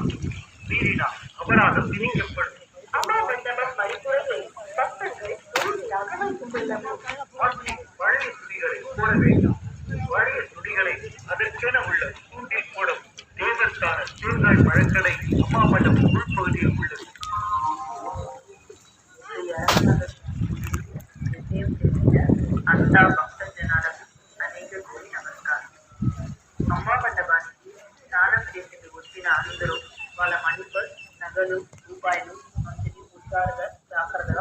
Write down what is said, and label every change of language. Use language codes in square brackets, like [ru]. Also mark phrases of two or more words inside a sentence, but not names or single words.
[ta] மீறினால் அபராதம் விதிக்கப்படும். பழைய துணிகளை போட வேண்டாம். பழைய துணிகளை அதற்கென உள்ள கூண்டில் போடும். தேவற்கான தேங்காய் பழங்களை அம்மா மண்டபம் உள்பகுதியில் உள்ளது. [te] అమ్మా మండపానికి స్నానం చేసేందుకు వచ్చిన అందరూ వాళ్ళ మణిపర్, నగలు, రూపాయలు మంచిని జాగ్రత్తగా పెట్టుకోండి.